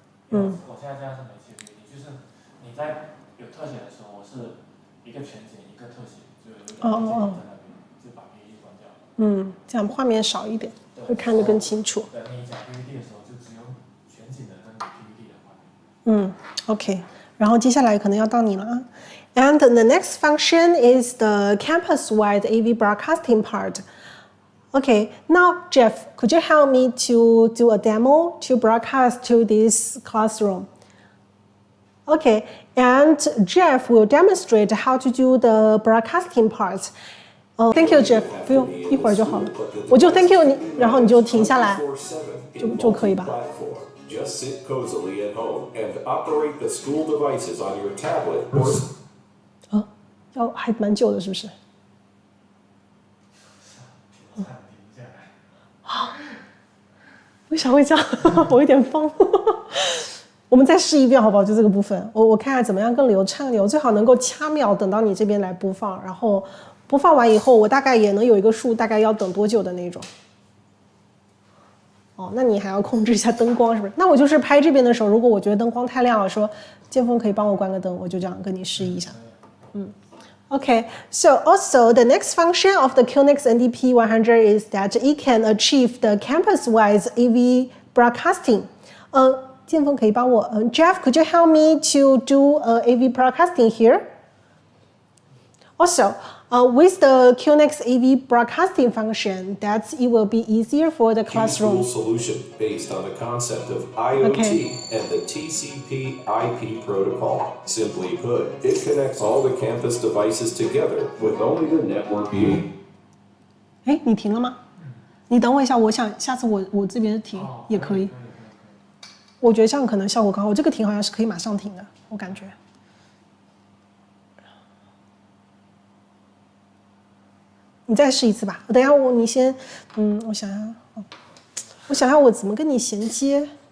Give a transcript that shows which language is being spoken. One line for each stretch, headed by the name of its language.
Chinese: 我现在这样是没切 PPT， 就是你在有特写的时候，我是一个全景一个特写，就有一个全景在那边，就把 PPT 关掉。这样画面少一点，会看得更清楚。对，你讲 PPT 的时候，就只有全景的跟 PPT 的画面。 OK， 然后接下来可能要到你了啊。
English: And the next function is the campus-wide AV broadcasting part. Okay, now Jeff, could you help me to do a demo to broadcast to this classroom? Okay, and Jeff will demonstrate how to do the broadcasting part. Thank you, Jeff.
Chinese: 不用，一会儿就好了。我就
English: Thank you
Chinese: 你，然后你就停下来，就可以吧。
English: Just sit cozily at home and operate the school devices on your tablet or.
Chinese: 要还蛮久的，是不是？为啥会这样？我有点慌。我们再试一遍好不好？就这个部分，我看看怎么样更流畅一点。我最好能够掐秒等到你这边来播放，然后播放完以后，我大概也能有一个数，大概要等多久的那种。那你还要控制一下灯光，是不是？那我就是拍这边的时候，如果我觉得灯光太亮了，说剑锋可以帮我关个灯，我就这样跟你示意一下。
English: Okay, so also the next function of the QNX NDP 100 is that it can achieve the campus-wide AV broadcasting.
Chinese: 剑锋可以帮我
English: Jeff, could you help me to do AV broadcasting here? Also, with the QNX AV broadcasting function, that it will be easier for the classroom. Solution based on the concept of IoT and the TCP/IP protocol. Simply put, it connects all the campus devices together with only the network view.
Chinese: 哎，你停了吗？你等我一下，我想下次我这边停也可以。我觉得这样可能效果更好。我这个停好像是可以马上停的，我感觉。你再试一次吧。等一下你先，我想想，我怎么跟你衔接？